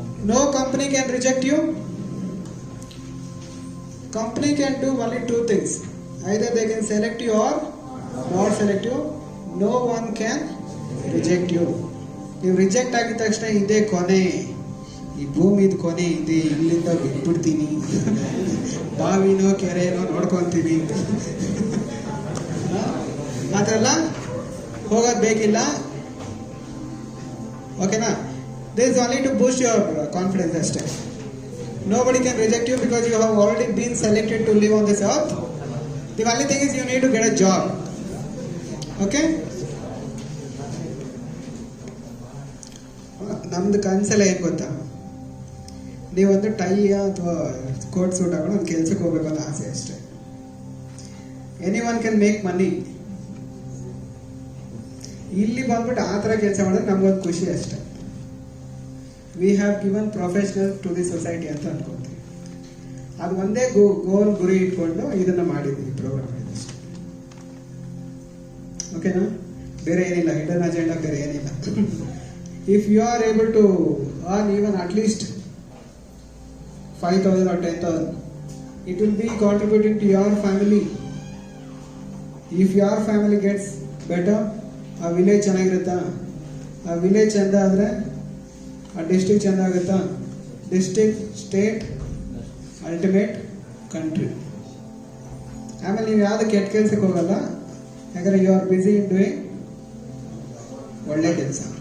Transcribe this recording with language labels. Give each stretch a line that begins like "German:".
English: No company can reject you. Company can do only 2 things. Either they can select you or not select you. No one can reject you.
Kannada: ನೀವು reject ಆಗಿದ ತಕ್ಷಣ ಇದೇ ಕೊನೆ, ಈ ಭೂಮಿದು ಕೊನೆ ಇದೆ, ಇಲ್ಲಿಂದ ಬಿಟ್ಬಿಡ್ತೀನಿ, ಬಾವಿನೋ ಕೆರೆನೋ ನೋಡ್ಕೊತೀನಿ ಆ ಥರ ಎಲ್ಲ ಹೋಗೋದು ಬೇಕಿಲ್ಲ. ಓಕೆನಾ?
English: This is only to boost your confidence
Kannada: ಅಷ್ಟೇ.
English: Nobody can reject you because you have already been selected to live on this earth. The only thing is you need to get a job. Okay?
Kannada: ನಮ್ದು ಕನ್ಸಲ್ಲ ಏನು ಗೊತ್ತಾ, ನೀವೊಂದು tie ಅಥವಾ coat suit ಹಾಕೊಂಡು ಒಂದು ಕೆಲ್ಸಕ್ಕೆ ಹೋಗ್ಬೇಕು ಅನ್ನೋ ಆಸೆ ಅಷ್ಟೇ.
English: Anyone can make money.
Kannada: ಇಲ್ಲಿ ಬಂದ್ಬಿಟ್ಟು ಆ ಥರ ಕೆಲಸ ಮಾಡಿದ್ರೆ ನಮ್ಗೊಂದು ಖುಷಿ ಅಷ್ಟೇ.
English: we have given professional to the society
Kannada: ಅಂತ ಅನ್ಕೊಂತೀವಿ. ಅದು ಒಂದೇ ಗೋಲ್ ಗುರಿ ಇಟ್ಕೊಂಡು ಇದನ್ನು ಮಾಡಿದ್ದೀವಿ, ಪ್ರೋಗ್ರಾಮ್ ಇದಷ್ಟೇ. ಓಕೆನಾ? ಬೇರೆ ಏನಿಲ್ಲ, ಹಿಡನ್ ಅಜೆಂಡಾ ಬೇರೆ ಏನಿಲ್ಲ.
English: If you are able to earn even at least 5,000 or 10,000, it will be contributing to your family. If your family gets better,
Kannada: ಆ ವಿಲೇಜ್ ಚೆನ್ನಾಗಿರುತ್ತಾ? ಆ ವಿಲೇಜ್ ಚೆಂದ ಆದರೆ ಆ ಡಿಸ್ಟ್ರಿಕ್ಟ್ ಚೆಂದ ಆಗುತ್ತಾ?
English: District, state, ultimate country.
Kannada: ಆಮೇಲೆ ನೀವು ಯಾವುದು ಕೆಟ್ಟ ಕೆಲಸಕ್ಕೆ ಹೋಗಲ್ಲ, ಯಾಕಂದರೆ
English: you are busy in doing
Kannada: ಒಳ್ಳೆ ಕೆಲಸ.